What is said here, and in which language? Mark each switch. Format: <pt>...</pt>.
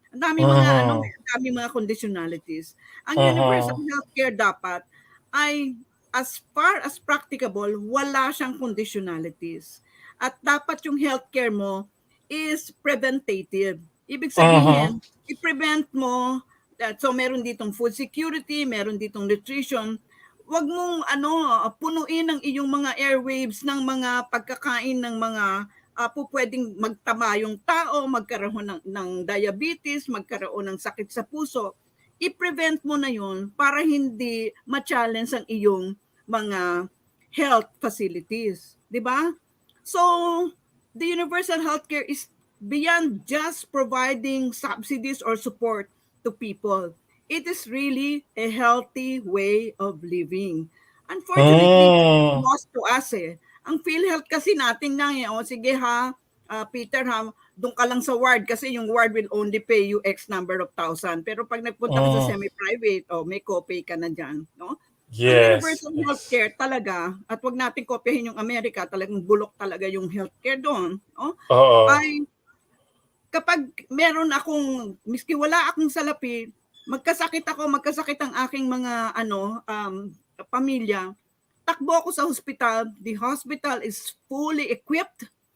<tl>Ang daming mga conditionalities. Ang universal healthcare dapat ay</tl> <en>as far as practicable,</en> <tl>wala siyang conditionalities. At dapat yung healthcare mo</tl> <en>is preventative.</en> <tl>Ibig sabihin, i-prevent mo, so meron ditong food security, meron ditong nutrition, wag mong punuin ang iyong mga airwaves ng mga pagkakain ng mga pwedeng magtama yung tao, magkaroon ng diabetes, magkaroon ng sakit sa puso. I-prevent mo na yun para hindi ma-challenge ang iyong mga health facilities. Di ba?</tl> <en>So, the universal healthcare is beyond just providing subsidies or support to people. It is really a healthy way of living. Unfortunately, lost to us</en> <tl>eh. Ang PhilHealth kasi natin na sige ha,</tl> <en>Peter, ha,</en> <tl>doon ka lang sa ward kasi yung</tl> <en>ward will only pay you X number of thousand.</en> <tl>Pero pag nagpunta ka sa semi-private, may copay ka na dyan. No? Ang</tl> <en>Yes.</en> <tl>universal healthcare talaga, at wag natin kopyahin yung Amerika, talagang bulok talaga yung healthcare doon. No? Oo. Ay, kapag meron akong, miski wala akong salapi, magkasakit ang aking mga pamilya, takbo ako sa hospital.</tl> <en>The hospital is fully equipped.</en>